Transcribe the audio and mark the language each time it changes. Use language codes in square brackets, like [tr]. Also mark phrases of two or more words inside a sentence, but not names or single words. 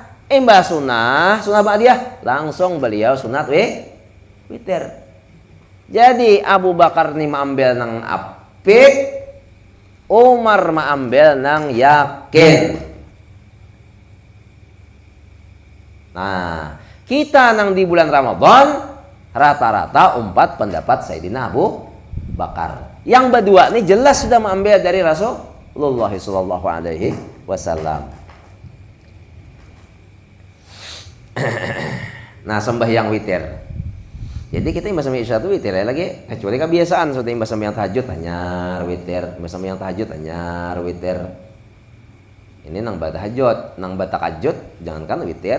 [bjn] Imbah sunnah ba'diyah langsung beliau sunat witir. Jadi Abu Bakar ni maambil nang apik, Umar maambil nang yakin. Nah, kita nang di bulan Ramadan rata-rata 4 pendapat Sayyidina Abu Bakar. [id] Yang berdua ini jelas sudah mengambil dari Rasulullah [ar] sallallahu alaihi wasallam. [id] Nah, sembahyang witir. [bjn] Jadi kita imbah sembahyang Isya itu witir ya lagi, kecuali kebiasaan sudah imbah sembahyang tahajud anyar witir, imbah sembahyang tahajud anyar witir. Ini nang tahajud, nang tahajud jangankan witir.